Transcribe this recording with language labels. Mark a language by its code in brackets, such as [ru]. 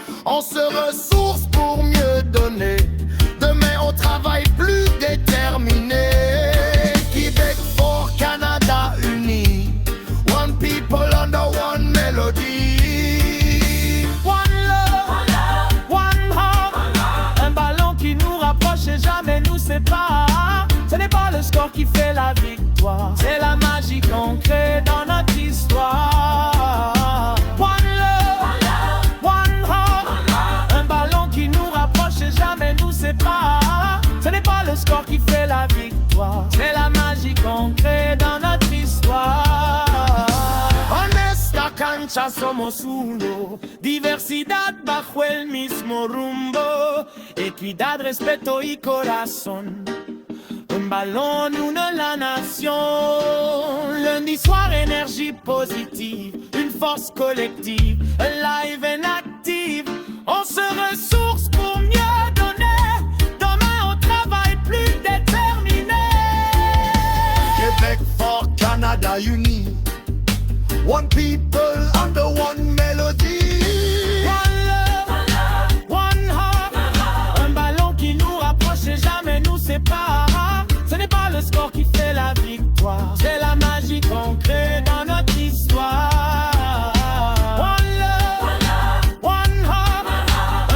[fr] On se ressource pour mieux donner. Demain on travaille plus déterminé. Québec fort, Canada uni. [en] One people under one melody. One love, one heart. [fr] Un ballon qui nous rapproche et jamais nous sépare. Ce n'est pas le score qui fait la victoire, c'est la magie qu'on crée dans notre histoire. [en] One love, one heart. [fr] Un ballon qui nous rapproche et jamais nous sépare. Ce n'est pas le score qui fait la victoire, c'est la magie qu'on crée dans notre histoire. [es] En esta cancha somos uno, diversidad bajo el mismo rumbo, equidad, respeto y corazón. [fr] Un ballon, une la nation. Lundi soir, énergie positive, une force collective, [en] alive and active. [fr] On se ressource pour mieux donner. Demain, on travaille plus déterminé. Québec fort, Canada uni. [en] One people under one melody. One love, one heart. [fr] Un ballon qui nous rapproche et jamais nous sépare. Ce n'est pas le score qui fait la victoire, c'est la magie qu'on crée dans notre histoire. [en] One love, one heart.